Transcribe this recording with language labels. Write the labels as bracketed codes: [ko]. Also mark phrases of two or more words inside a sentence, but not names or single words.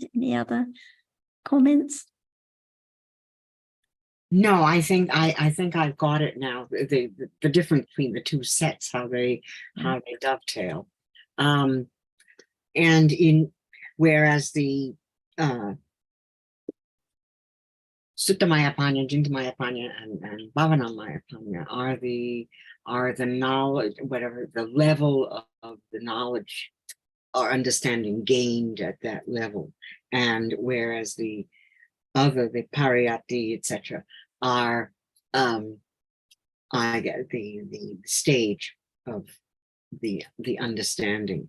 [en] Any other comments? No, I think I've got it now. The difference between the two sets, how they dovetail. And whereas the [pi] Sutta Maya Panya, Jinta Maya Panya, [en] and [pi] Bhavana Maya Panya [en] are the knowledge, whatever the level of the knowledge or understanding gained at that level. And whereas the pariyatti, etc., are I get the stage of the understanding.